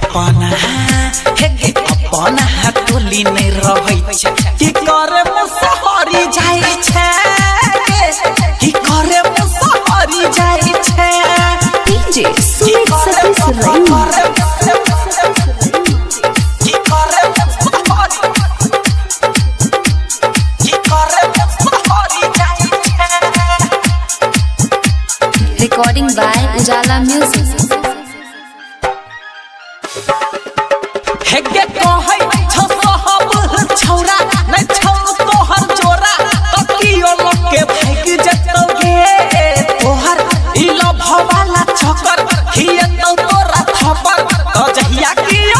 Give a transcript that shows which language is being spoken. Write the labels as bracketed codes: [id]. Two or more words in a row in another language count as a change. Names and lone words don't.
[mai] अपना टोली नै रहै छै की करे मुसहरी जाई छै की करे मुसहरी जाई छै डीजे सुमित सतीश रैमा की करे मुसहरी जाई छै [en] Recording by Ujala Music. [mai] हेगे कहै छौ सहब छौरा नै छौ तोहर जोरा तकियो लके भाग जतौगे तोहर ई लभवाला चक्कर हियतौ तोरा थपर त जहिया कियो